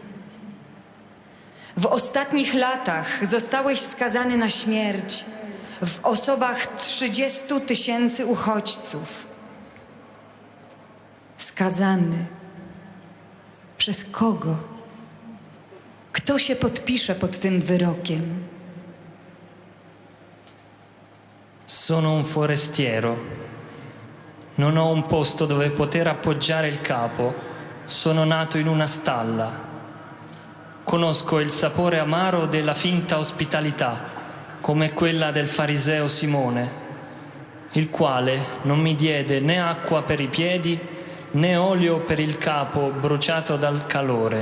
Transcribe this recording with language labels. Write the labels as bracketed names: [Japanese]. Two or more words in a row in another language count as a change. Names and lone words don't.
[Polish] W ostatnich latach zostałeś skazany na śmierć w osobach 30 000 uchodźców. Skazany. Przez kogo? Kto się podpisze pod tym wyrokiem? [Italian] Sono un forestiero. Non ho un posto dove poter appoggiare il capo. Sono nato in una stalla. Conosco il sapore amaro della finta ospitalità, come quella del fariseo Simone, il quale non mi diede né acqua per i piedi né olio per il capo bruciato dal calore.